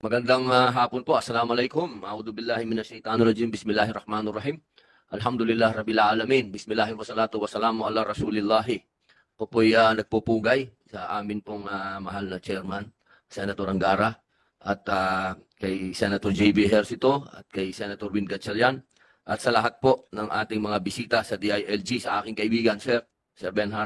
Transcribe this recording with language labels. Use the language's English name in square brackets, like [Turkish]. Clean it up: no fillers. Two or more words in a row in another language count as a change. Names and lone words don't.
[Filipino] Magandang hapon po. Assalamualaikum. [Arabic] أعوذ بالله من الشيطان الرجيم. بسم الله الرحمن الرحيم. الحمد لله رب العالمين. بسم الله والصلاة والسلام على رسول الله. [Filipino] Ako po'y nagpupugay sa amin pong mahal na chairman, Senator Angara, at kay Senator JB Ejercito at kay Senator Win Gatchalian, at sa lahat po ng ating mga bisita sa DILG, sa aking kaibigan, Sir Benhar.